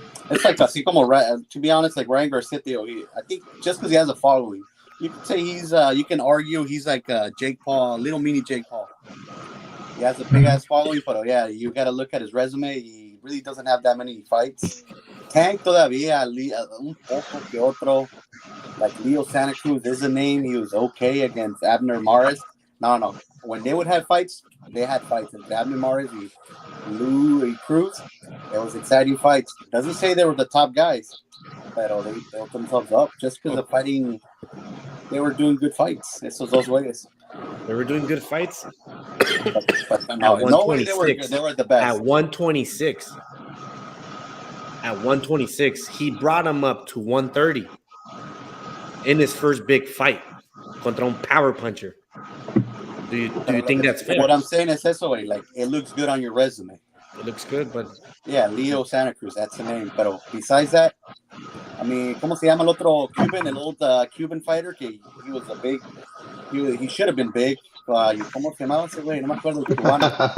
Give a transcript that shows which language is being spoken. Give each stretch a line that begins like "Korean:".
English: It's like así como, to be honest, like Ryan Garcia. I think just because he has a following, you could say he's. You can argue he's like Jake Paul, little mini Jake Paul. He has a big ass following, but yeah, you got to look at his resume. He really doesn't have that many fights.
Spanish: Tank todavía, un poco que otro.
English: Like Leo Santa Cruz is a name. He was okay against Abner Mares. No. When they would have fights, they had fights. And Abner Mares and Louis Cruz, it was exciting fights. Doesn't say they were the top guys, but they built themselves up just because of fighting. They were doing good fights.
Spanish: Esos dos güeyes.
English: They were doing good fights. But no way they were the best. At 126. At 126, he brought him up to 130 in his first big fight contra un power puncher. Do you think that's fair? What I'm saying is eso, like it looks good on your resume. It looks good, but yeah, Leo Santa Cruz, that's the name. But besides that, I mean, ¿cómo se llama el otro Cuban? El old Cuban fighter que he was a big. He should have been big.
Spanish: ¿Cómo se llamaba ese güey? No me acuerdo el cubano.